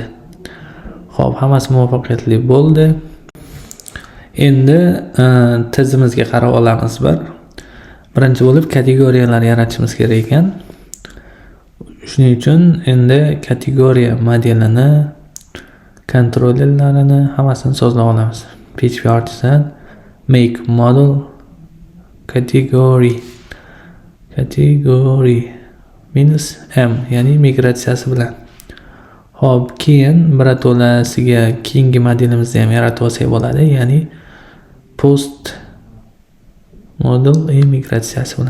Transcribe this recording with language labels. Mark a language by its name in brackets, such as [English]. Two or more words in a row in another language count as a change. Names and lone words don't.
[Uzbek] Xo'p, hammasi muvaffaqiyatli bo'ldi. Endi tizimimizga qarab olamiz birinchi bo'lib kategoriyalar yaratishimiz kerak ekan. Shuning uchun endi kategoriya modelini, kontrollerlarini hammasini sozlab olamiz. [English] PHP Artisan make model category -m, [Uzbek] ya'ni migratsiyasi bilan. Hop, keyin birato'lasiga keyingi modelimizni ham yaratib olsak bo'ladi, ya'ni [English] post model [Uzbek] migratsiyasi bilan.